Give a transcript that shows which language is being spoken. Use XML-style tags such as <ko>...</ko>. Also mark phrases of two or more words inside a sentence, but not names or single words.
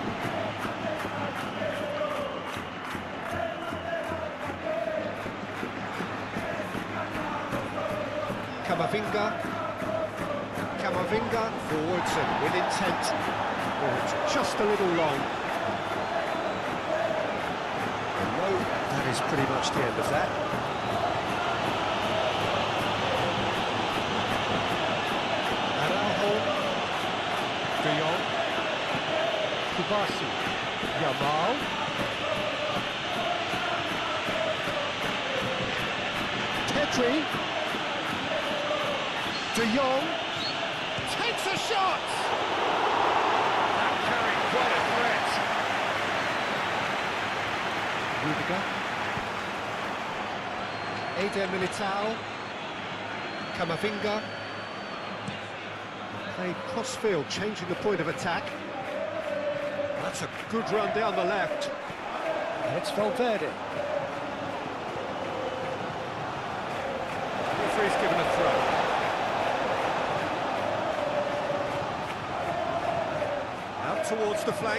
<en>Camavinga forwards and with intent. Oh, it's just a little long. No, that is pretty much the end of that. Araujo. De Jong. Kubasi. Yamal. Pedri. De Jong takes a shot! That carried quite a threat. Rudiger. Eder Militao. Camavinga. Played cross-field, changing the point of attack. That's a good run down the left. And it's Valverde. The referee's given a throw. Towards the flank.</en>